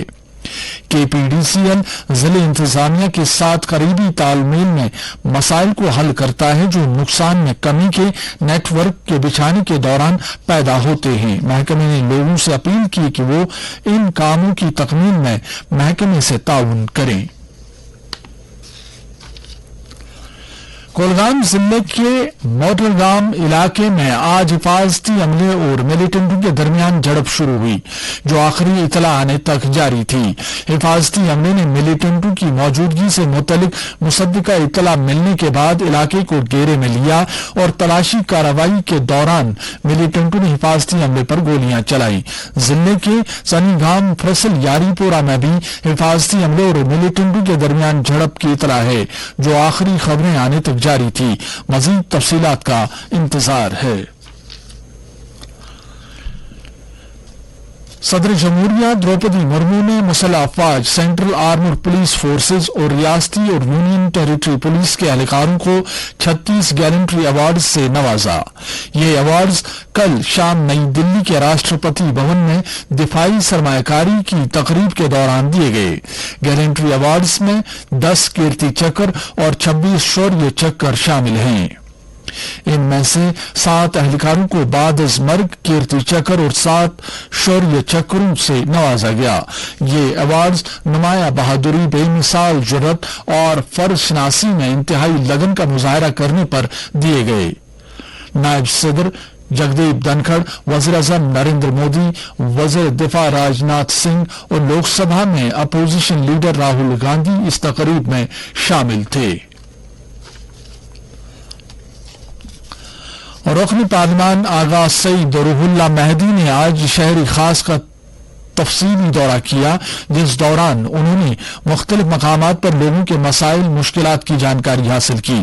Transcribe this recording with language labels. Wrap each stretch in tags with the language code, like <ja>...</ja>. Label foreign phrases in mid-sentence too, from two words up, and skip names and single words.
<ur>KPDCL ضلع انتظامیہ کے ساتھ قریبی تال میل میں مسائل کو حل کرتا ہے جو نقصان میں کمی کے نیٹ ورک کے بچھانے کے دوران پیدا ہوتے ہیں. محکمے نے لوگوں سے اپیل کی کہ وہ ان کاموں کی تکمیل میں محکمے سے تعاون کریں. کولگام ضلع کے موٹرگام علاقے میں آج حفاظتی عملے اور ملیٹنٹوں کے درمیان جھڑپ شروع ہوئی جو آخری اطلاع آنے تک جاری تھی۔ حفاظتی عملے نے ملیٹنٹوں کی موجودگی سے متعلق مصدقہ اطلاع ملنے کے بعد علاقے کو گھیرے میں لیا اور تلاشی کارروائی کے دوران ملیٹنٹوں نے حفاظتی عملے پر گولیاں چلائیں۔ ضلع کے سنی گام فرسل یاری پورہ میں بھی حفاظتی عملے اور ملیٹنٹوں کے درمیان جھڑپ کی اطلاع ہے جو آخری خبریں آنے تک جاری تھی۔ مزید تفصیلات کا انتظار ہے۔ صدر جمہوریہ دروپدی مرمو نے مسلح افواج، سینٹرل آرمر پولیس فورسز اور ریاستی اور یونین ٹیریٹری پولیس کے اہلکاروں کو 36 گیلنٹری ایوارڈز سے نوازا۔ یہ ایوارڈز کل شام نئی دلی کے راشٹرپتی بھون میں دفاعی سرمایہ کاری کی تقریب کے دوران دیے گئے۔ گیلنٹری ایوارڈز میں 10 کیرتی چکر اور 26 شوریہ چکر شامل ہیں۔ ان میں سے 7 اہلکاروں کو بعد از مرگ کیرتی چکر اور 7 شوریہ چکروں سے نوازا گیا۔ یہ ایوارڈز نمایاں بہادری، بے مثال جرات اور فرض شناسی میں انتہائی لگن کا مظاہرہ کرنے پر دیے گئے۔ نائب صدر جگدیپ دھنکھڑ، وزیر اعظم نریندر مودی، وزیر دفاع راجناتھ سنگھ اور لوک سبھا میں اپوزیشن لیڈر راہل گاندھی اس تقریب میں شامل تھے۔ رکن پارلیمان آغا سعید روح اللہ مہدی نے آج شہری خاص کا تفصیلی دورہ کیا جس دوران انہوں نے مختلف مقامات پر لوگوں کے مسائل مشکلات کی جانکاری حاصل کی۔</ur>